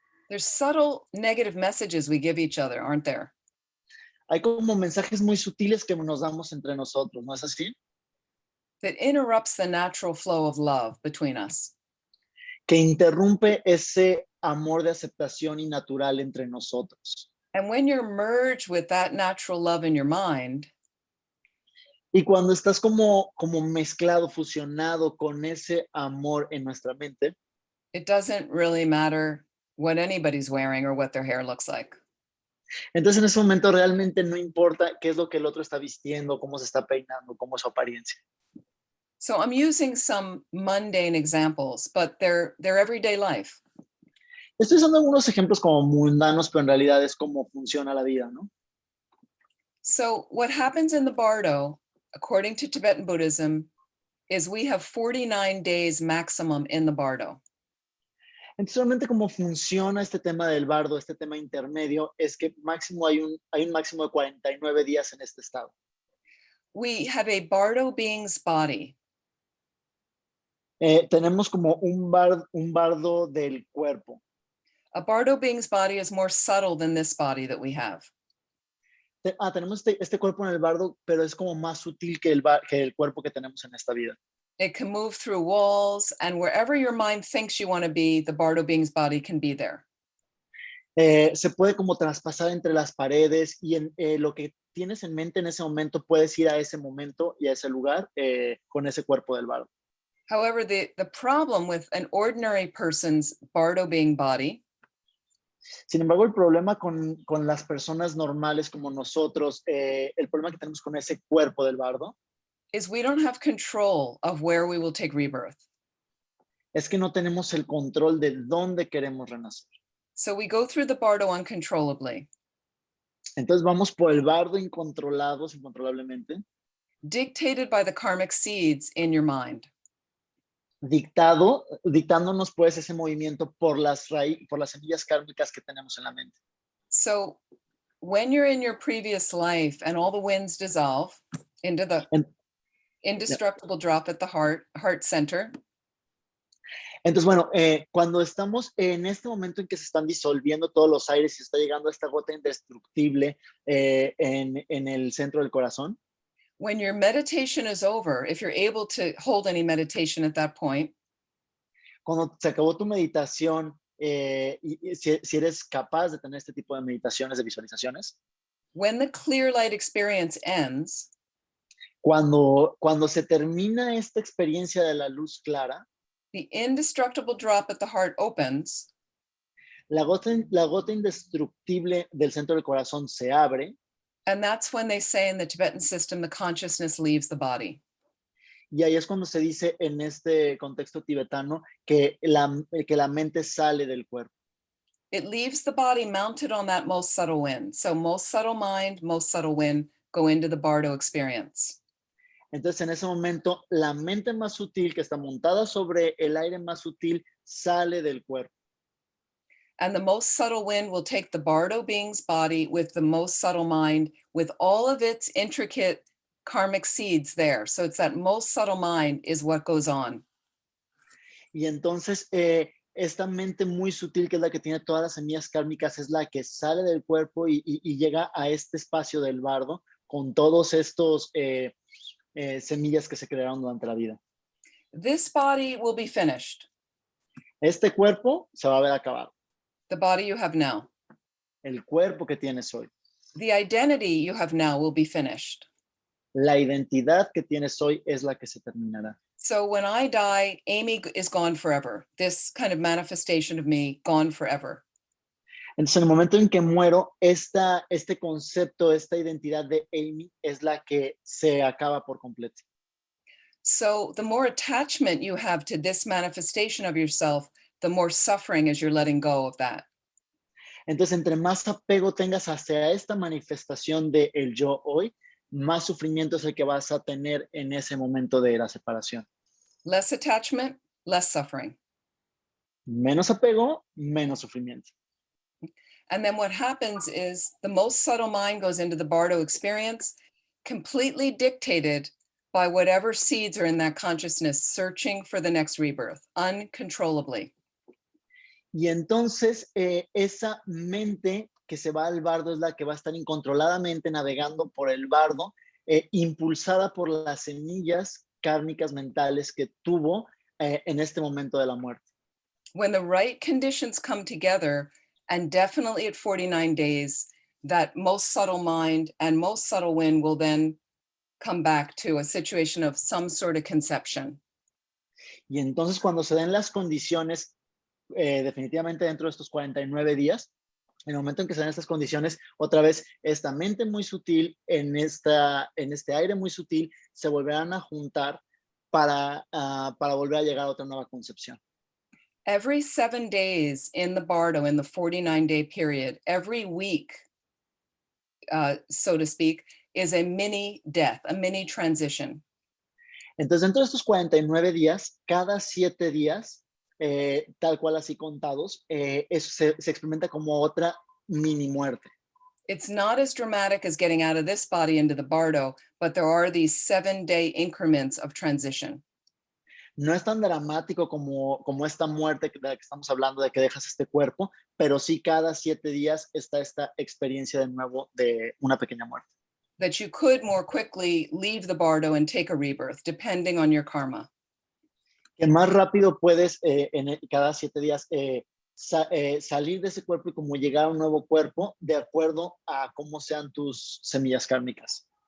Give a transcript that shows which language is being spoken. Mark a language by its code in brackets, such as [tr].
[en] There's subtle negative messages we give each other, aren't there? [es] Hay como mensajes muy sutiles que nos damos entre nosotros, ¿no es así? [en] That interrupts the natural flow of love between us. [es] Que interrumpe ese amor de aceptación y natural entre nosotros. [en] And when you're merged with that natural love in your mind, [es] y cuando estás como mezclado, fusionado con ese amor en nuestra mente, [en] it doesn't really matter what anybody's wearing or what their hair looks like. [es] Entonces en ese momento realmente no importa qué es lo que el otro está vistiendo, cómo se está peinando, cómo es su apariencia. [en] So I'm using some mundane examples, but they're everyday life. [es] Estoy usando algunos ejemplos como mundanos, pero en realidad es cómo funciona la vida, ¿no? [en] So what happens in the bardo, according to Tibetan Buddhism, is we have 49 days maximum in the bardo. [es] Entonces realmente cómo funciona este tema del bardo, este tema intermedio, es que máximo hay un máximo de 49 días en este estado. [en] We have a bardo being's body. [es] Tenemos como un bardo del cuerpo. [en] A bardo being's body is more subtle than this body that we have. [es] Tenemos este cuerpo en el bardo, pero es como más sutil que el cuerpo que tenemos en esta vida. [en] It can move through walls, and wherever your mind thinks you want to be, the bardo being's body can be there. [es] Se puede como traspasar entre las paredes y lo que tienes en mente en ese momento puedes ir a ese momento y a ese lugar con ese cuerpo del bardo. [en] However, the problem with an ordinary person's bardo being body [es] Sin embargo, el problema con las personas normales como nosotros, el problema que tenemos con ese cuerpo del bardo, [en] is we don't have control of where we will take rebirth. [es] es que no tenemos el control de dónde queremos renacer. [en] So we go through the bardo uncontrollably. [es] Entonces vamos por el bardo incontrolablemente. [en] Dictated by the karmic seeds in your mind. [es] Dictándonos pues ese movimiento por las semillas kármicas que tenemos en la mente. [en] So when you're in your previous life and all the winds dissolve into the indestructible drop at the heart center. [es] Entonces, bueno, cuando estamos en este momento en que se están disolviendo todos los aires y está llegando esta gota indestructible en el centro del corazón, [en] When your meditation is over, if you're able to hold any meditation at that point, [es] Cuando se acabó tu meditación, si eres capaz de tener este tipo de meditaciones, de visualizaciones, [en] when the clear light experience ends, [es] cuando se termina esta experiencia de la luz clara, [en] the indestructible drop at the heart opens, [es] la gota indestructible del centro del corazón se abre, [en] and that's when they say in the Tibetan system, the consciousness leaves the body. [es] y ahí es cuando se dice en este contexto tibetano que la mente sale del cuerpo. [en] It leaves the body mounted on that most subtle wind. So most subtle mind, most subtle wind go into the bardo experience. [es] Entonces, en ese momento, la mente más sutil que está montada sobre el aire más sutil sale del cuerpo. [en] And the most subtle wind will take the bardo being's body with the most subtle mind, with all of its intricate karmic seeds there. So it's that most subtle mind is what goes on. [es] Y entonces, esta mente muy sutil, que es la que tiene todas las semillas kármicas, es la que sale del cuerpo y llega a este espacio del bardo con todos estos semillas que se crearon durante la vida. [en] This body will be finished. [es] Este cuerpo se va a ver acabado. [en] The body you have now. [es] El cuerpo que tienes hoy. [en] The identity you have now will be finished. [es] La identidad que tienes hoy es la que se terminará. [en] So when I die, Amy is gone forever. This kind of manifestation of me, gone forever. [es] Entonces, en el momento en que muero, este concepto, esta identidad de Amy es la que se acaba por completo. [en] So the more attachment you have to this manifestation of yourself, the more suffering as you're letting go of that. [es] Entonces, entre más apego tengas hacia esta manifestación de el yo hoy, más sufrimiento es el que vas a tener en ese momento de la separación. [en] Less attachment, less suffering. [es] Menos apego, menos sufrimiento. [en] And then what happens is the most subtle mind goes into the bardo experience, completely dictated by whatever seeds are in that consciousness, searching for the next rebirth, uncontrollably. [es] Y entonces esa mente que se va al bardo es la que va a estar incontroladamente navegando por el bardo, impulsada por las semillas kármicas mentales que tuvo en este momento de la muerte. [en] When the right conditions come together, and definitely at 49 days, that most subtle mind and most subtle wind will then come back to a situation of some sort of conception. [es] Y entonces cuando se den las condiciones, definitivamente dentro de estos 49 días, en el momento en que se den estas condiciones, otra vez esta mente muy sutil, en este aire muy sutil, se volverán a juntar para volver a llegar a otra nueva concepción. [en] Every 7 days in the bardo, in the 49-day period, every week, so to speak, is a mini death, a mini transition. [es] Entonces, dentro de estos 49 días, cada 7 días, tal cual así contados, eso se experimenta como otra mini muerte. [en] It's not as dramatic as getting out of this body into the bardo, but there are these 7-day increments of transition. [es] No es tan dramático como esta muerte de la que estamos hablando, de que dejas este cuerpo, pero sí cada 7 días está esta experiencia de nuevo de una pequeña muerte. [en] That you could more quickly leave the bardo and take a rebirth, depending on your karma. [es] Que más rápido puedes cada 7 días salir de ese cuerpo y como llegar a un nuevo cuerpo de acuerdo a cómo sean tus semillas kármicas.